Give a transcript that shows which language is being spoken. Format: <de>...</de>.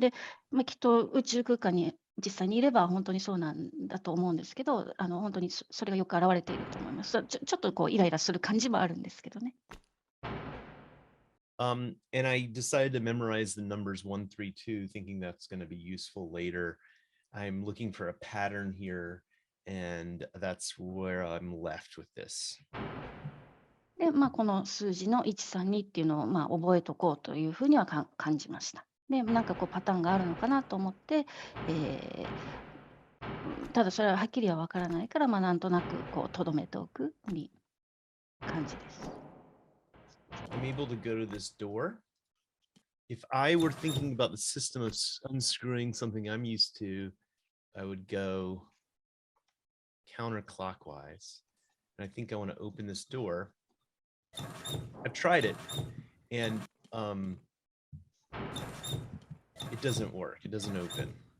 <ja>で、きっと宇宙空間に実際にいれば本当にそうなんだと思うんですけど、本当にそれがよく表れていると思います。ちょっとこうイライラする感じもあるんですけどね。</ja> <en>And I decided to memorize the numbers 1, 3, 2, thinking that's going to be useful later. I'm looking for a pattern here, and that's where I'm left with this.</en> <ja>で、この数字の132っていうのを覚えとこうというふうには感じました。で、なんかこうパターンがあるのかなと思って、ただそれははっきりはわからないから、なんとなくこう留めておくに感じです。</ja> <en>I'm able to go to this door. If I were thinking about the system of unscrewing something I'm used to, I would go counterclockwise. And I think I want to open this door. I've tried it, and it doesn't work. It doesn't open.</en>